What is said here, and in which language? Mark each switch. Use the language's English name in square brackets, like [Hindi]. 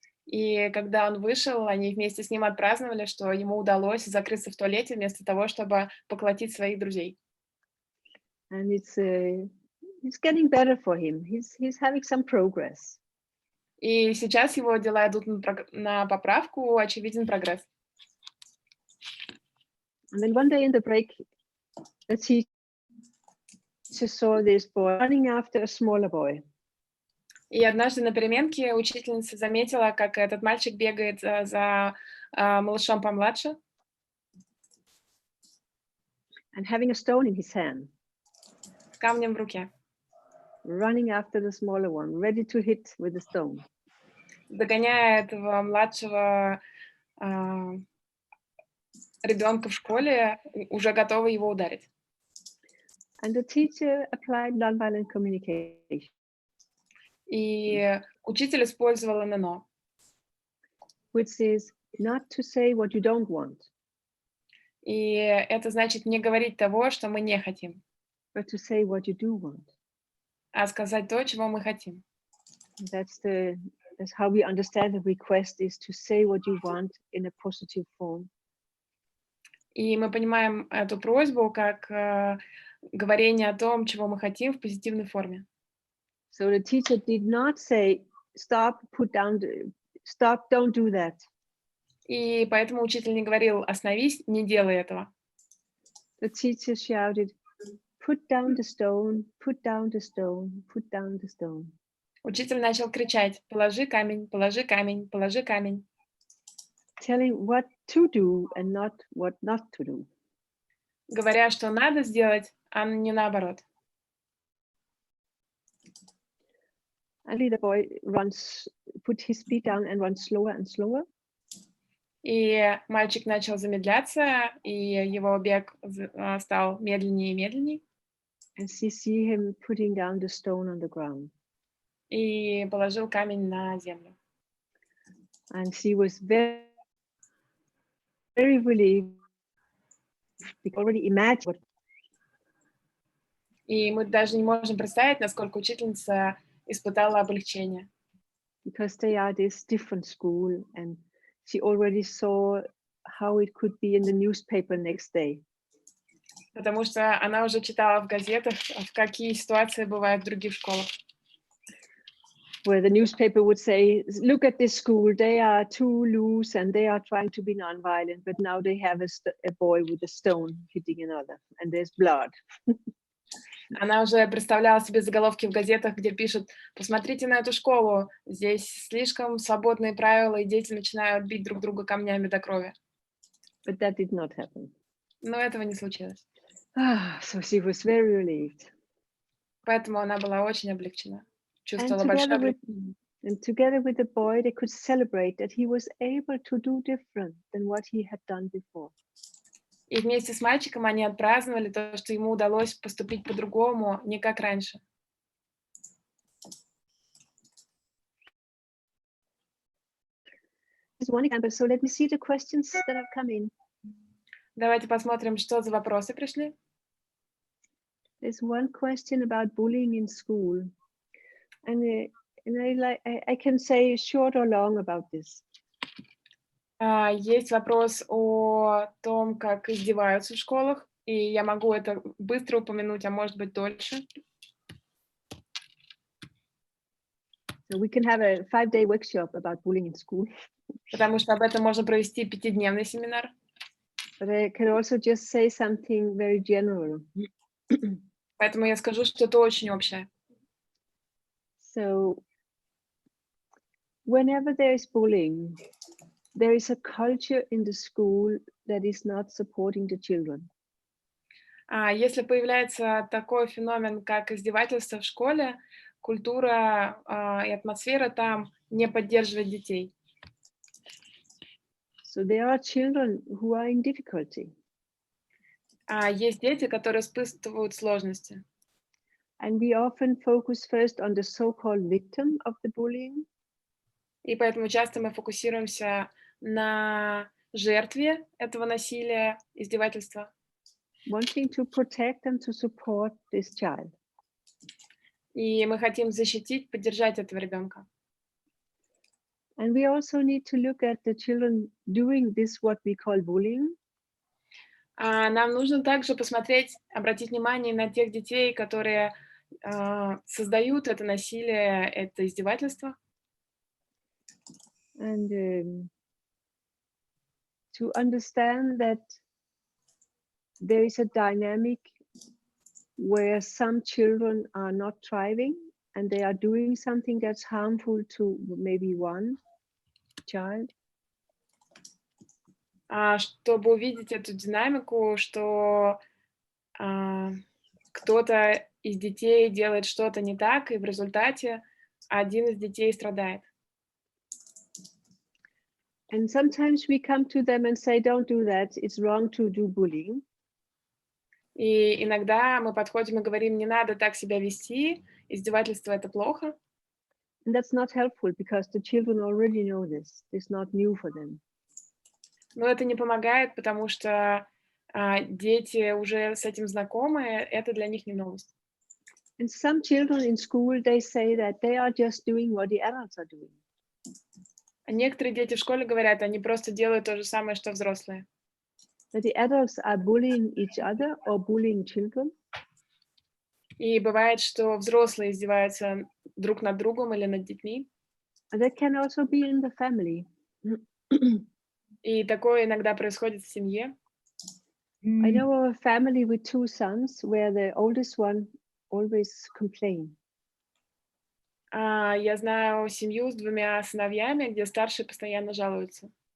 [Russian] И когда он вышел, они вместе с ним отпраздновали, что ему удалось закрыться в туалете вместо того, чтобы поколотить своих друзей. [English] And it's getting better for him. He's having some progress. [Russian] И сейчас его дела идут на поправку, очевиден прогресс. [English] And then one day in the break, the teacher saw this boy running after a smaller boy. [Russian] И однажды на переменке учительница заметила, как этот мальчик бегает за малышом помладше. [English] And having a stone in his hand. [Russian] С камнем в руке. [English] Running after the smaller one, ready to hit with the stone. [Russian] Догоняя этого младшего ребенка в школе, уже готова его ударить. [English] And the teacher applied nonviolent communication. [Russian] И учитель использовал ННО. [English] Which is not to say what you don't want. [Russian] И это значит не говорить того, что мы не хотим. [English] But to say what you do want. [Russian] А сказать то, чего мы хотим. [English] That's how we understand the request, is to say what you want in a positive form. [Russian] И мы понимаем эту просьбу как говорение о том, чего мы хотим в позитивной форме. [English] So the teacher did not say, stop, don't do that. [Russian] И поэтому учитель не говорил, остановись, не делай этого. [English] The teacher shouted, put down the stone, put down the stone, put down the stone. [Russian] Учитель начал кричать, положи камень, положи камень, положи камень. [English] Telling what to do and not what not to do. [Russian] Говоря, что надо сделать, а не наоборот. [English] And the boy put his speed down and runs slower and slower. [Russian] И мальчик начал замедляться, и его бег стал медленнее и медленнее. [English] And she see him putting down the stone on the ground. [Russian] И положил камень на землю. [English] And she was very, very relieved. Already imagined. [Russian] И мы даже не можем представить, насколько учительница испытала облегчение. [English] Because they are this different school, and she already saw how it could be in the newspaper next day. [Russian] Потому что она уже читала в газетах, в какие ситуации бывают в других школах. [English] Where the newspaper would say, look at this school, they are too loose and they are trying to be nonviolent, but now they have a boy with a stone hitting another, and there's blood. [Russian] Она уже представляла себе заголовки в газетах, где пишут: посмотрите на эту школу, здесь слишком свободные правила, и дети начинают бить друг друга камнями до крови. [English] But that did not happen. [Russian] Но этого не случилось. [English] So she was very relieved. [Russian] Поэтому она была очень облегчена, [English] And [Russian] чувствовала большое [English] together with [Russian] облегчение. [English] and together with the boy, they could celebrate that he was able to do different than what he had done before. [Russian] И вместе с мальчиком они отпраздновали то, что ему удалось поступить по-другому, не как раньше. [English] This is one example. So let me see the questions that have come in. [Russian] Давайте посмотрим, что за вопросы пришли. [English] There's one question about bullying in school, and I can say short or long about this. [Russian] Есть вопрос о том, как издеваются в школах, и я могу это быстро упомянуть, а может быть дольше. [English] So we can have a 5-day workshop about bullying in school. [Russian] Потому что об этом можно провести 5-дневный семинар. [English] But I can also just say something very general. [Russian] Поэтому я скажу, что это очень общее. [English] So whenever there is bullying, there is a culture in the school that is not supporting the children. [Russian] Если появляется такой феномен, как издевательство в школе, культура и атмосфера там не поддерживает детей. [English] So there are children who are in difficulty. [Russian] Есть дети, которые испытывают сложности. [English] And we often focus first on the so-called victim of the bullying. [Russian] И поэтому часто мы фокусируемся на жертве этого насилия, издевательства. [English] Wanting to protect and to support this child. [Russian] И мы хотим защитить, поддержать этого ребенка. [English] And we also need to look at the children doing this, what we call bullying. [Russian] Нам нужно также посмотреть, обратить внимание на тех детей, которые создают это насилие, это издевательство. [English] And to understand that there is a dynamic where some children are not thriving and they are doing something that's harmful to maybe one child. [Russian] Чтобы увидеть эту динамику, что кто-то из детей делает что-то не так, и в результате один из детей страдает. [English] And sometimes we come to them and say, don't do that, it's wrong to do bullying. [Russian] И иногда мы подходим и говорим, не надо так себя вести, издевательство — это плохо. [English] And that's not helpful because the children already know this. It's not new for them. [Russian] Но это не помогает, потому что дети уже с этим знакомы, это для них не новость. [English] And some children in school, they say that they are just doing what the adults are doing. [Russian] Некоторые дети в школе говорят, они просто делают то же самое, что взрослые. [English] That the adults are bullying each other or bullying children. [Russian] И бывает, что взрослые издеваются друг над другом или над детьми. [English] And that can also be in the family. [Russian] И такое иногда происходит в семье. [English] I know of a family with 2 sons where the oldest one always complains. [Russian] Я знаю семью с 2 сыновьями, где старший постоянно жалуется.